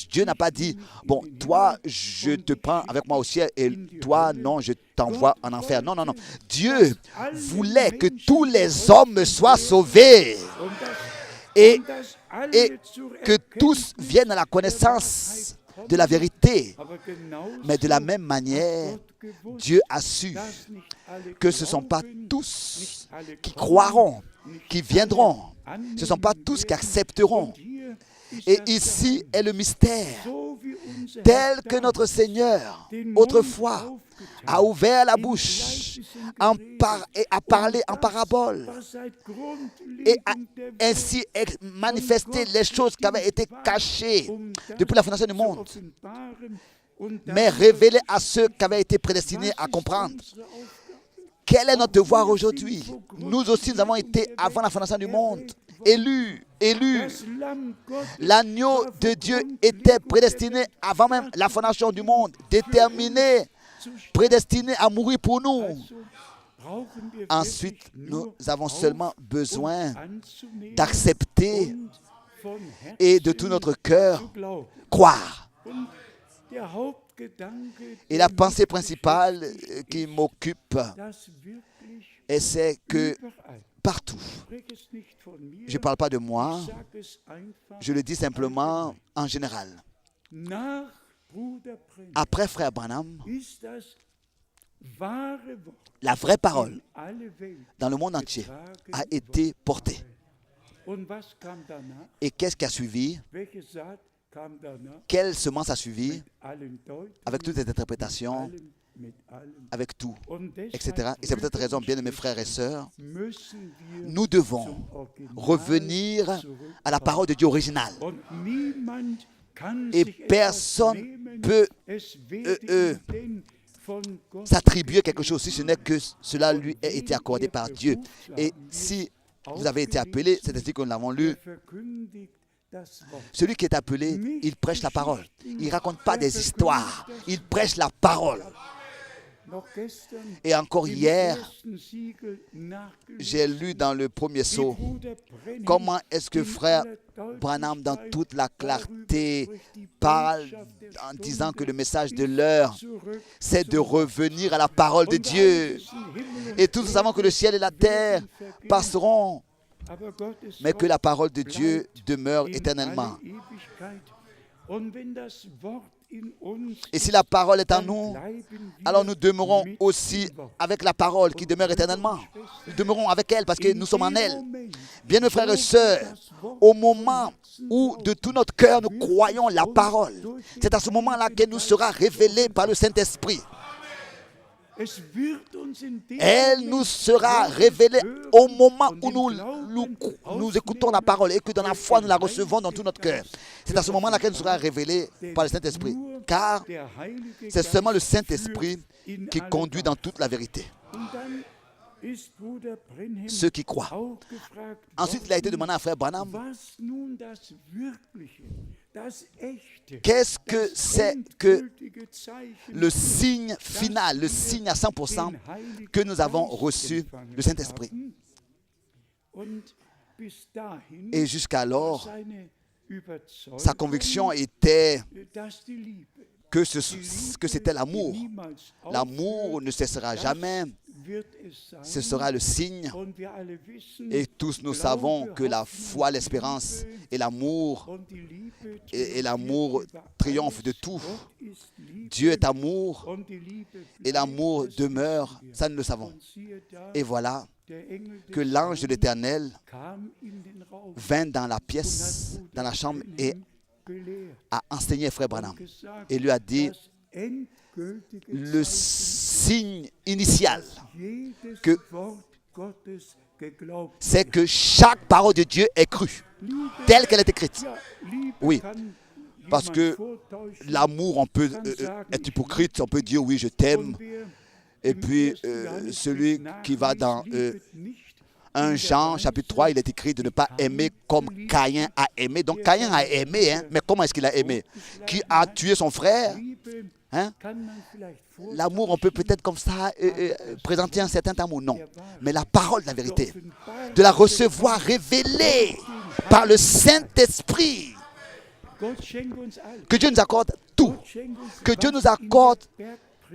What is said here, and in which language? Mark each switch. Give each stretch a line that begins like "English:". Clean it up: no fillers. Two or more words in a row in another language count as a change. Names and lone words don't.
French: Dieu n'a pas dit, bon, toi, je te prends avec moi au ciel et toi, non, je t'envoie en enfer. Non, non, non. Dieu voulait que tous les hommes soient sauvés et que tous viennent à la connaissance de la vérité.
German: Aber genauso
French: Mais de la même manière,
German: Gott gewusst,
French: Dieu a su
German: dass nicht alle
French: que ce ne sont pas
German: glauben,
French: tous
German: nicht alle
French: qui
German: kommen,
French: croiront,
German: nicht
French: qui viendront.
German: alle
French: Ce ne sont pas tous qui
German: annehmen
French: accepteront.
German: werden. Und hier ist
French: Et
German: das
French: ici
German: Geheimnis.
French: est le mystère,
German: So wie unser
French: tel
German: Herr
French: que notre
German: damals
French: Seigneur,
German: den Mund
French: autrefois,
German: aufgetan,
French: a ouvert la
German: in
French: bouche
German: Gleichnissen
French: et a parlé en
German: und das,
French: parabole
German: was seit
French: et a
German: Grundlegung der Welt
French: ainsi manifesté les choses qui avaient été cachées depuis la fondation du
German: zu
French: monde,
German: offenbaren. Und
French: mais
German: das
French: révélées à ceux qui avaient été prédestinés à
German: was ist
French: comprendre.
German: unsere Aufgabe?
French: Quel est notre devoir aujourd'hui? Nous aussi, nous avons été, avant la fondation du monde, élus.
German: Das Lamm Gottes
French: L'agneau
German: war
French: de
German: vor
French: Dieu
German: Grundlegung
French: était
German: der
French: prédestiné
German: Welt
French: avant même la fondation du monde, déterminé,
German: zu sterben.
French: prédestiné à mourir pour nous.
German: Also brauchen wir
French: Ensuite,
German: wirklich
French: nous
German: nur
French: avons seulement besoin
German: uns anzunehmen
French: d'accepter
German: und von
French: et de
German: Herzen
French: tout notre cœur
German: zu glauben.
French: croire.
German: Und der Hauptgedanke,
French: Et
German: der
French: la
German: mich
French: pensée principale
German: beschäftigt,
French: qui
German: ist,
French: m'occupe,
German: dass wirklich
French: c'est que
German: überall,
French: partout,
German: ich spreche es nicht von mir,
French: je ne parle pas de moi,
German: ich sage es einfach,
French: je le dis simplement en général.
German: nach Bruder Brennan
French: Après Frère Branham,
German: ist das wahre Wort
French: la vraie parole
German: in alle Welt.
French: dans le monde entier a été portée.
German: Und was kam danach?
French: Et qu'est-ce qui a suivi?
German: Welche Saat kam danach?
French: Quelle semence a suivi?
German: Mit allen Deutungen,
French: Avec toutes les interprétations,
German: mit allem.
French: avec tout,
German: Und
French: etc.
German: deshalb,
French: Et c'est peut-être raison, bien aimés frères et sœurs,
German: müssen wir
French: nous devons
German: zum Original
French: revenir
German: zurück.
French: à la parole de Dieu originale.
German: Und niemand kann
French: Et
German: sich
French: personne
German: etwas nehmen,
French: peut
German: es werde ihm denn von Gott
French: s'attribuer quelque chose si ce n'est que cela lui a été accordé par Dieu. Et si vous avez été appelé, c'est ainsi que nous l'avons lu,
German: verkündigt das Wort.
French: celui qui est appelé, il prêche la parole. Il ne raconte pas des histoires, il prêche la parole.
German: Noch gestern
French: Et encore
German: im
French: hier,
German: ersten Siegel nachgelesen,
French: j'ai lu dans le premier
German: wie
French: sceau
German: Bruder Brennan
French: comment est-ce que
German: in
French: frère
German: aller
French: Branham, dans
German: Deutlichkeit
French: toute la
German: darüber
French: clarté,
German: spricht, die
French: parle
German: Botschaft der
French: en
German: Stunde
French: disant que le message de
German: ist
French: l'heure,
German: zurück
French: c'est de
German: zum
French: revenir à la parole de
German: Und alle
French: Dieu.
German: wissen, Himmel und
French: Et tous nous savons que le ciel et la terre passeront,
German: aber Gottes
French: mais que
German: Wort
French: la parole de Dieu
German: bleibt
French: demeure
German: in
French: éternellement.
German: alle Ewigkeit. Und wenn das Wort in uns
French: Et si la parole est en
German: dann
French: nous,
German: bleiben wir
French: alors nous demeurons
German: mit
French: aussi
German: dem Wort.
French: avec la parole qui demeure éternellement. Nous demeurons avec elle parce que
German: In
French: nous sommes en
German: dem
French: elle.
German: Moment,
French: Bien, mes frères et
German: wo
French: sœurs,
German: wir das Wort
French: au
German: von
French: moment
German: Herzen
French: où de
German: glauben,
French: tout notre cœur nous croyons la parole, c'est à ce moment-là qu'elle nous sera révélée par le Saint-Esprit.
German: es wird uns in dem
French: Elle
German: Moment,
French: nous sera
German: wo wir
French: révélée
German: hören
French: au moment
German: und
French: où
German: im Glauben
French: nous écoutons la parole et que dans la foi nous la recevons dans tout notre cœur. C'est à ce moment-là qu'elle nous sera révélée par le Saint-Esprit. Car
German: der Heilige
French: c'est seulement le
German: Geist
French: Saint-Esprit
German: führt in
French: qui
German: alle
French: conduit dans toute la vérité.
German: Und dann ist Bruder Brenhem
French: Ceux qui croient.
German: auch gefragt
French: Ensuite, il a été
German: worden,
French: demandé à Frère Branham,
German: was nun das Wirkliche, das Echte,
French: qu'est-ce que
German: das
French: c'est que
German: endgültige Zeichen
French: le signe final, le signe à 100%
German: den Heiligen
French: que nous avons
German: Geist
French: reçu,
German: empfangen
French: le Saint-Esprit.
German: haben. Und bis dahin
French: Et jusqu'alors,
German: seine Überzeugung,
French: sa conviction était
German: dass die Liebe,
French: que,
German: die Liebe,
French: que c'était l'amour.
German: die niemals
French: L'amour
German: aufhört,
French: ne cessera
German: das
French: jamais.
German: wird es sein.
French: Ce sera le signe.
German: Und wir alle wissen,
French: Et tous nous savons que la foi, l'espérance et l'amour
German: und die Liebe
French: et l'amour
German: triumphiert über
French: triomphe de
German: alles.
French: tout.
German: Gott ist Liebe,
French: Dieu est amour
German: und die Liebe
French: et
German: bleibt,
French: l'amour
German: das
French: demeure.
German: wissen wir.
French: Ça, nous le savons.
German: Und siehe da,
French: Et voilà
German: der Engel des
French: que l'ange de
German: Herrn
French: l'Éternel
German: kam in den Raum
French: vint dans la
German: und
French: pièce,
German: hat
French: dans la chambre et
German: Bruder gelehrt
French: a enseigné Frère Branham.
German: und gesagt,
French: Et lui a dit
German: das endgültige
French: le
German: Zeichen,
French: signe initial,
German: jedes
French: que-
German: Wort Gottes geglaubt
French: c'est que chaque parole de Dieu est crue,
German: Liebe,
French: telle qu'elle est écrite.
German: ja, Liebe
French: Oui,
German: kann
French: parce
German: jemand
French: que
German: vortäuschen,
French: L'amour, on peut
German: kann sagen,
French: être
German: ich
French: hypocrite, on peut dire oui, je t'aime.
German: Und wer
French: Et
German: im
French: puis,
German: 1. Johannesbrief
French: celui qui va dans
German: nachliest, liebet nicht
French: 1 Jean, chapitre 3, il est écrit de ne pas aimer comme Caïn a aimé. Donc Caïn a aimé, hein, mais comment est-ce qu'il a aimé? Qui a tué son frère?
German: Liebe
French: Hein?
German: kann man vielleicht
French: L'amour, on peut peut-être comme ça présenter un certain amour. Non. Mais la parole de la vérité, de la recevoir révélée par le Saint-Esprit.
German: Gott schenkt uns alles.
French: Que Dieu nous accorde tout.
German: Gott schenkt uns,
French: Que Dieu
German: was
French: nous
German: in
French: accorde
German: der Bergpredigt